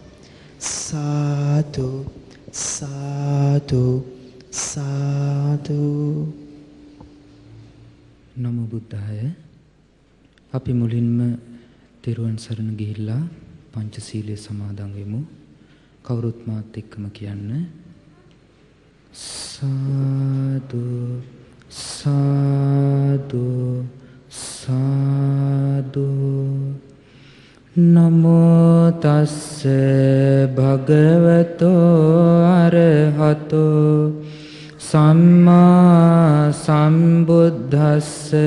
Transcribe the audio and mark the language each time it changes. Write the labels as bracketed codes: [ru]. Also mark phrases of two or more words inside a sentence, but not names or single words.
[si] සාදු සාදු සාදු. [pi] නමෝ බුද්ධාය. [si] අපි මුලින්ම තෙරුවන් සරණ ගිහිල්ලා පංචශීලයේ සමාදන් වෙමු. කවුරුත් මාත් එක්කම කියන්න. සාදු සාදු සාදු. [pi] නමෝ තස්ස භගවතෝ අරහතෝ සම්මා සම්බුද්දස්ස.